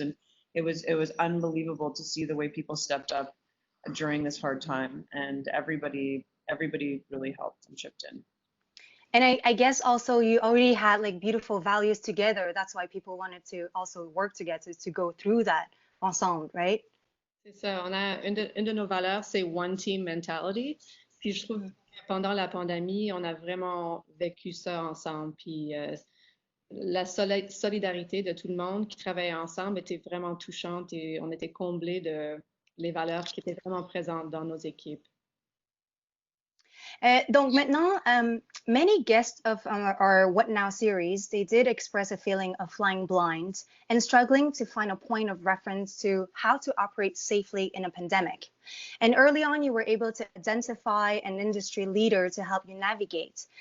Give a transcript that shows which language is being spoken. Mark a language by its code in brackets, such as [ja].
[en] And it was unbelievable to see the way people stepped up during this hard time. And everybody really helped and chipped in. And I guess also you already had like beautiful values together. That's why people wanted to also work together to go through that ensemble, right? [fr] C'est ça, on a une de nos valeurs, c'est [en] one team mentality. [fr] Puis je trouve que pendant la pandémie, on a vraiment vécu ça ensemble. Puis la solidarité de tout le monde qui travaillait ensemble était vraiment touchante et on était comblés de les valeurs qui étaient vraiment présentes dans nos équipes. Donc maintenant, [en] many guests of our What Now series, they did express a feeling of flying blind and struggling to find a point of reference to how to operate safely in a pandemic. And early on, you were able to identify an industry leader to help you navigate.